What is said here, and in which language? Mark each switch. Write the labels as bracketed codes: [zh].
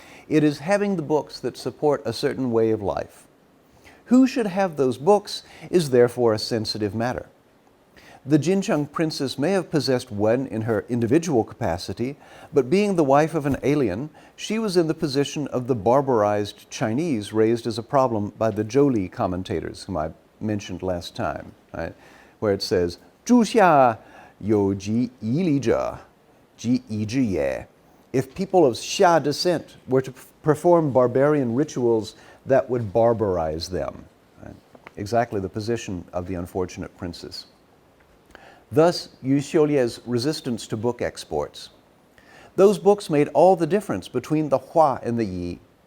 [en] It is having the books that support a certain way of life. Who should have those books is therefore a sensitive matter. The Jincheng princess may have possessed wen in her individual capacity, but being the wife of an alien, she was in the position of the barbarized Chinese raised as a problem by the Zhou commentators, whom I mentioned last time, right? Where it says, [zh] 诸夏有及夷离者，即夷之也. [en] If people of Xia descent were to perform barbarian rituals, that would barbarize them. Right? Exactly the position of the unfortunate princes. Thus, Yu Xiulie's resistance to book exports. Those books made all the difference between the Hua and the Yi.